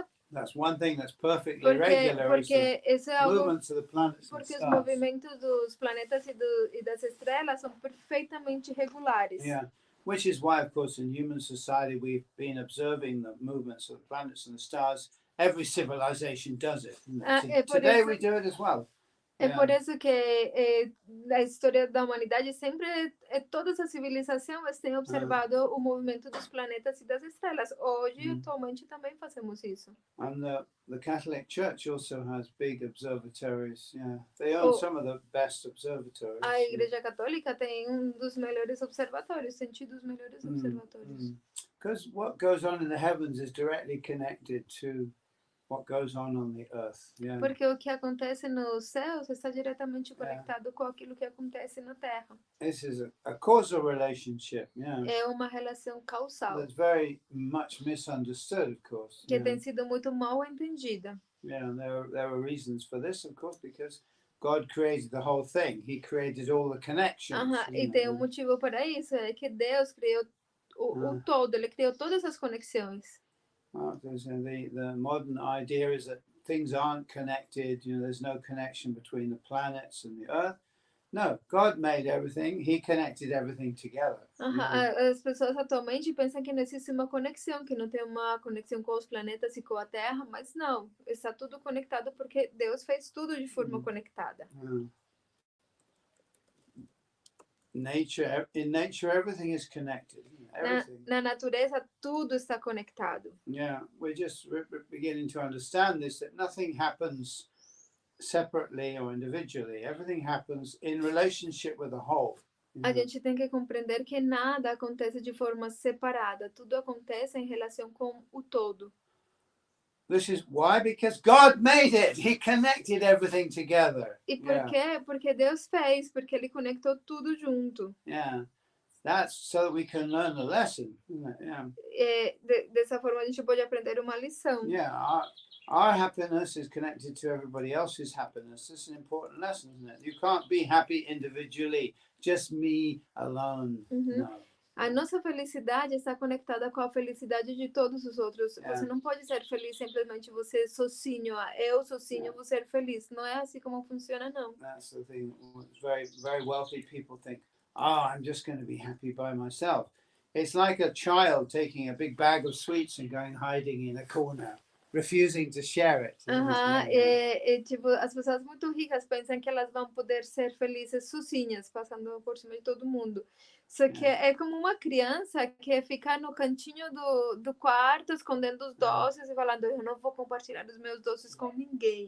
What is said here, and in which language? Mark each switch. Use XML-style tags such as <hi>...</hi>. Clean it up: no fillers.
<en>That's one thing that's perfectly regular.</en> <pt>Porque isso é algo.</pt> <en>Movements of the planets</en> <pt>porque os movimentos dos planetas e das estrelas são perfeitamente regulares.</pt> <en>Yeah. Which is why, of course, in human society we've been observing the movements of the planets and the stars. Every civilization does it. Today we do it as well.</en> <pt>É por isso que a história da humanidade sempre, todas as civilizações têm observado o movimento dos planetas e das estrelas. Hoje, atualmente, também fazemos isso.</pt> <en>And the Catholic Church also has big observatories. Yeah, they own some of the best observatories.</en> <pt>A Igreja Católica tem dos melhores observatórios, tem tido os melhores observatórios.</pt> <en>Because what goes on in the heavens is directly connected to what goes on the earth. Yeah.</en> <pt>Porque o que acontece nos céus está diretamente conectado com aquilo que acontece na terra.</pt> <en>This is a causal relationship. Yeah.</en> <pt>É uma relação causal.</pt> <en>That's very much misunderstood, of course.</en> <pt>Que tem sido muito mal entendida.</pt> <en>Yeah, and there are reasons for this, of course, because God created the whole thing. He created all the connections.</en> <pt>E tem motivo para isso, é que Deus criou o todo, ele criou todas as conexões.</pt> <en>The modern idea is that things aren't connected, you know, there's no connection between the planets and the earth. No, God made everything, he connected everything together.</en> <pt>As pessoas atualmente pensam que não existe uma conexão, que não tem uma conexão com os planetas e com a Terra, mas não, está tudo conectado porque Deus fez tudo de forma conectada.</pt> <en>In nature, everything is connected.</en> <pt>Na natureza, tudo está conectado.</pt> <en>Yeah, we're just beginning to understand this, that nothing happens separately or individually. Everything happens in relationship with the whole.</en> <pt>A gente tem que compreender que nada acontece de forma separada. Tudo acontece em relação com o todo.</pt> <en>This is why? Because God made it. He connected everything together.</en> <pt>E por quê? Porque Deus fez, porque ele conectou tudo junto.</pt> <en>Yeah. That's so that we can learn a lesson. Yeah.</en> <pt>Dessa forma a gente pode aprender uma lição.</pt> <en>Yeah, our happiness is connected to everybody else's happiness. This is an important lesson, isn't it? You can't be happy individually, just me alone. No.</en> <pt>A nossa felicidade está conectada com a felicidade de todos os outros. Você não pode ser feliz simplesmente você sozinho. Eu sozinho vou ser feliz. Não é assim como funciona, não.</pt> <en>That's the thing. Very, very wealthy people think, I'm just going to be happy by myself. It's like a child taking a big bag of sweets and going hiding in a corner. refusing to share it.</en> <pt>Tipo, as pessoas muito ricas pensam que elas vão poder ser felizes sozinhas, passando por cima de todo mundo. Só que é como uma criança que fica no cantinho do quarto, escondendo os doces e falando, eu não vou compartilhar os meus doces com ninguém.</pt>